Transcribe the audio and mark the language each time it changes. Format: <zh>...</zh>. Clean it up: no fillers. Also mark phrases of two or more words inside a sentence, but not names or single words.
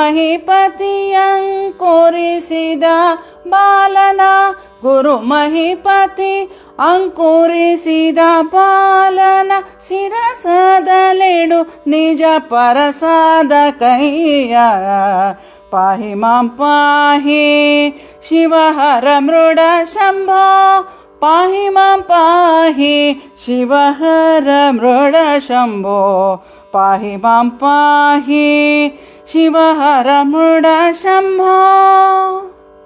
<kn>ಮಹಿಪತಿಯಂಕುರಿಸಿದ ಬಾಲನ ಗುರು ಮಹಿಪತಿ ಅಂಕುರಿಸಿದ ಬಾಲನ ಶಿರಸದಲಿಡು ನಿಜ ಪರಸಾದ ಕೈಯ</kn> <sa>ಪಾಹಿ ಮಾಂ ಪಾಹಿ ಶಿವ ಹರ ಮೃಡ ಶಂಭೋ ಪಾಹಿ ಮಾಂ ಪಾಹಿ ಶಿವ ಹರ ಮೃಡ ಶಂಭೋ ಪಾಹಿ ಮಾಂ ಪಾಹಿ ಶಿವ ಹರ ಮೃಡ ಶಂಭೋ</sa>